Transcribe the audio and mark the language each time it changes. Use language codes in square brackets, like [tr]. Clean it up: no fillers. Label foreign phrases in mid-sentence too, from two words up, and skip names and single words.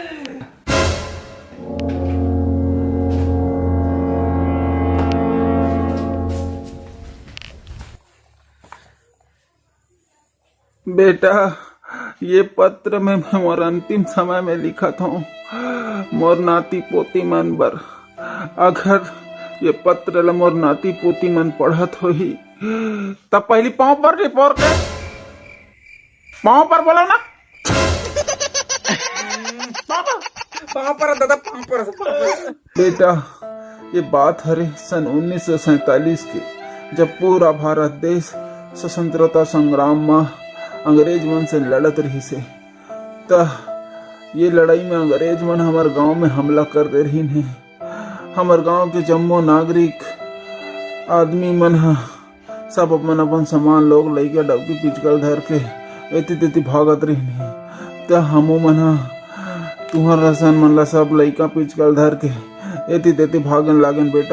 [hne] बेटा, ये पत्र में मैं मोर अंतिम समय में लिखा था मोर नाती पोती मन बर। अगर ये पत्र ल मोर नाती पोती मन पढ़त होही तब पहली पाँव पर रिपोर्ट के पाँव पर बोलो ना। पाँव पर दादा, पाँव पर। बेटा, ये बात हरे सन 1947 की, जब पूरा भारत देश स्वतंत्रता संग्राम में अंग्रेज मन से लड़त रही से। त ये लड़ाई में अंग्रेज मन हमार गांव में हमला कर दे रही है। हमार गांव के जम्मो नागरिक आदमी मन सब अपन सामान लोग लेके डबकी पिचकल धर के एती तेती भागत रही। त हमू मन तुहर रसन मन ला सब लइका पिचकल धर के एती तेती भागन लागन बेटा।